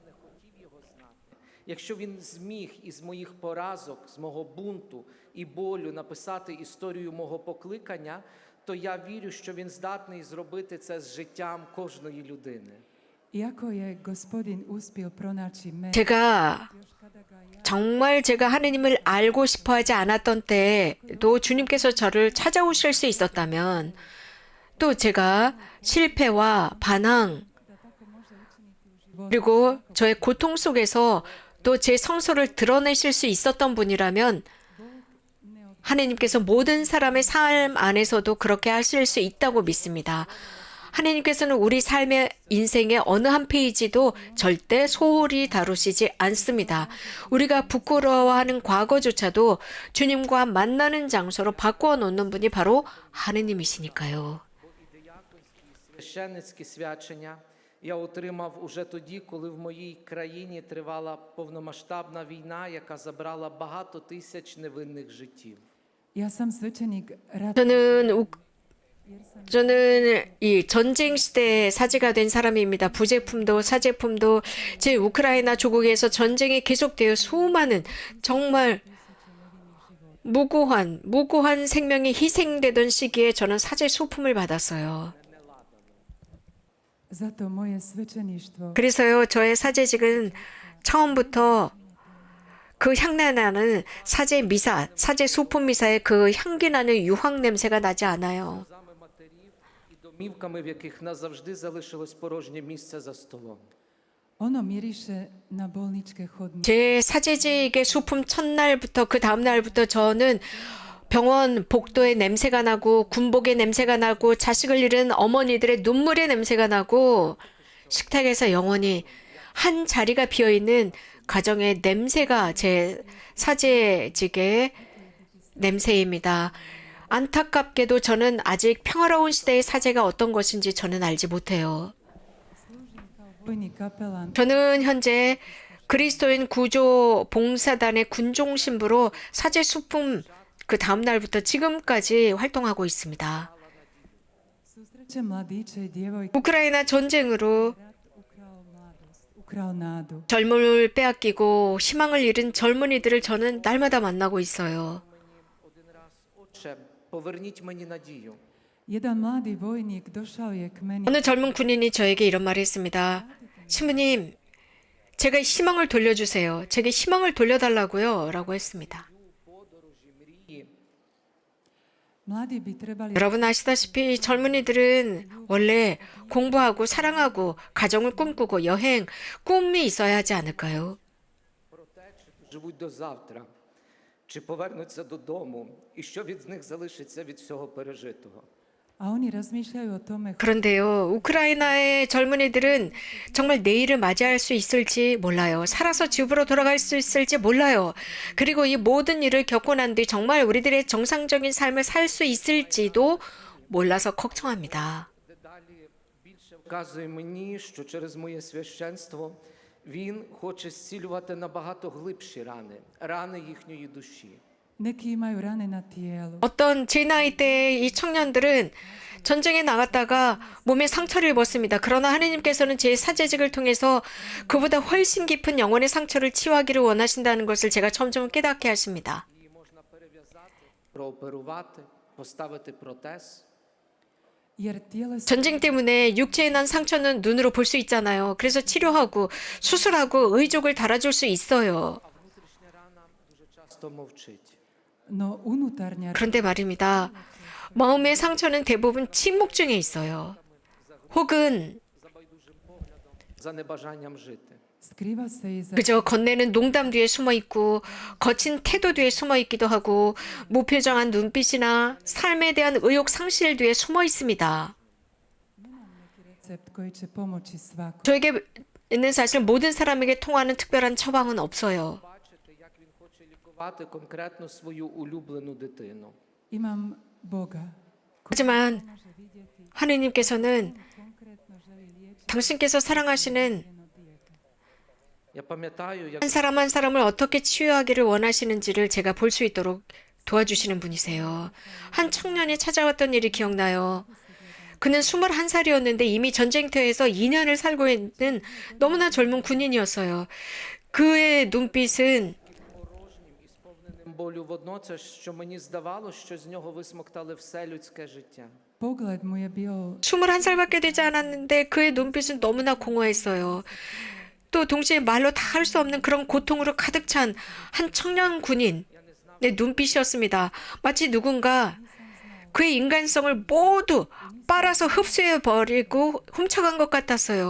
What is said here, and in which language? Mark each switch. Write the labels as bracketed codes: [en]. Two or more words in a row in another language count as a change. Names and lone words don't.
[uk] Якщо він зміг із моїх поразок, з мого бунту і болю написати історію мого покликання, то я вірю, що він здатний зробити це з життям кожної людини. [hr] iako je gospodin uspio pronaći mene, [ko] 제가 정말 제가 하느님을 알고 싶어 하지 않았던 때에도 주님께서 저를 찾아오실 수 있었다면 또 제가 실패와 반항 그리고 저의 고통 속에서 또 제 성소를 드러내실 수 있었던 분이라면 하느님께서 모든 사람의 삶 안에서도 그렇게 하실 수 있다고 믿습니다. 하느님께서는 우리 삶의 인생의 어느 한 페이지도 절대 소홀히 다루시지 않습니다. 우리가 부끄러워하는 과거조차도 주님과 만나는 장소로 바꾸어 놓는 분이 바로 하느님이시니까요. [uk] Священницькі свячення я отримав уже тоді, коли в моїй країні тривала повномасштабна війна, яка забрала багато тисяч невинних життів. [hr] ja sam svećenik [ko] 저는 이 전쟁 시대에 사제가 된 사람입니다. 부제품도 사제품도 제 우크라이나 조국에서 전쟁이 계속되어 수많은 정말 무고한 생명이 희생되던 시기에 저는 사제 소품을 받았어요. [hr] zato moje svećeništvo [ko] 그래서요, 저의 사제직은 처음부터 그 향내나는 사제 미사, 사제 소품 미사의 그 향기 나는 유황 냄새가 나지 않아요. [uk] Сльозами матерів і домівками, в яких назавжди залишилось порожнє місце за столом. [hr] ono miriše na bolničke hodnike. [ko] 제 사제직의 소품 첫날부터 그 다음 날부터 저는 병원 복도의 냄새가 나고 군복의 냄새가 나고 자식을 잃은 어머니들의 눈물의 냄새가 나고 식탁에서 영원히 한 자리가 비어 있는 가정의 냄새가 제 사제직의 냄새입니다. 안타깝게도 저는 아직 평화로운 시대의 사제가 어떤 것인지 저는 알지 못해요. [hr] Vojni kapelan [ko] 저는 현재 그리스도인 구조 봉사단의 군종 신부로 사제 수품 그 다음 날부터 지금까지 활동하고 있습니다. [hr] susreće mladiće i djevojke. [ko] 우크라이나 전쟁으로 [hr] Rat ukrao mladost, ukrao nadu. [ko] 젊음을 빼앗기고 희망을 잃은 젊은이들을 저는 날마다 만나고 있어요. [uk] Один раз: Отче, поверніть мені надію. [hr] Jedan mladi vojnik došao je k meni [ko] 어느 젊은 군인이 저에게 이런 말을 했습니다. 신부님, 제가 희망을 돌려주세요. 제게 희망을 돌려달라고요. 라고 했습니다. [uk] Мрії. [hr] Mladi bi trebali [ko] 여러분 아시다시피 젊은이들은 원래 공부하고 사랑하고 가정을 꿈꾸고 여행, 꿈이 있어야 하지 않을까요? [uk] Про те, чи живуть до завтра, чи повернуться додому, і що від них залишиться від всього пережитого. [hr] A oni razmišljaju o tome [ko] 그런데요, 우크라이나의 젊은이들은 정말 내일을 맞이할 수 있을지 몰라요. 살아서 집으로 돌아갈 수 있을지 몰라요. 그리고 이 모든 일을 겪고 난 뒤 정말 우리들의 정상적인 삶을 살 수 있을지도 몰라서 걱정합니다. [uk] Далі більше вказує мені, що через моє священство він хоче зцілювати набагато глибші рани, рани їхньої душі. [hr] neki imaju rane na tijelu. [ko] 어떤 제 나이 때의 이 청년들은 전쟁에 나갔다가 몸에 상처를 입었습니다. 그러나 하느님께서는 제 사제직을 통해서 그보다 훨씬 깊은 영혼의 상처를 치유하기를 원하신다는 것을 제가 점점 깨닫게 하십니다. [uk] Її можна перев'язати, прооперувати, поставити протез. [hr] Jer tjelesno [ko] 전쟁 때문에 육체에 난 상처는 눈으로 볼 수 있잖아요. 그래서 치료하고 수술하고 의족을 달아줄 수 있어요. [uk] А внутрішня рана дуже часто мовчить. [hr] no unutarnja [ko] 그런데 말입니다. 마음의 상처는 대부분 침묵 중에 있어요. 혹은 [uk] За байдужим поглядом, за небажанням жити. [hr] skriva se iza [ko] 그저 건네는 농담 뒤에 숨어 있고 거친 태도 뒤에 숨어 있기도 하고 무표정한 눈빛이나 삶에 대한 의욕 상실 뒤에 숨어 있습니다. [hr] recept koji će pomoći svakom. [ko] 저에게는 사실 모든 사람에게 통하는 특별한 처방은 없어요. [uk] Бачите, як він хоче лікувати конкретно свою улюблену дитину. [hr] Imam Boga [ko] 하지만 [hr] može vidjeti [ko] 하느님께서는 [hr] konkretno želi liječiti [ko] 당신께서 사랑하시는 [hr] njeno dijete. [uk] Я пам'ятаю, як [ko] 한 사람을 어떻게 치유하기를 원하시는지를 제가 볼 수 있도록 도와주시는 분이세요. 한 청년이 찾아왔던 일이 기억나요. 그는 21살이었는데 이미 전쟁터에서 2년을 살고 있는 너무나 젊은 군인이었어요. 그의 눈빛은 [uk] порожнім і сповненим болю водночас, що мені здавалося, що з нього висмоктали все людське життя. [hr] Pogled mu je bio [ko] 21살밖에 되지 않았는데 그의 눈빛은 너무나 공허했어요. 또 동시에 말로 다 할 수 없는 그런 고통으로 가득 찬 한 청년 군인의 눈빛이었습니다. 마치 누군가 그의 인간성을 모두 빨아서 흡수해버리고 훔쳐간 것 같았어요.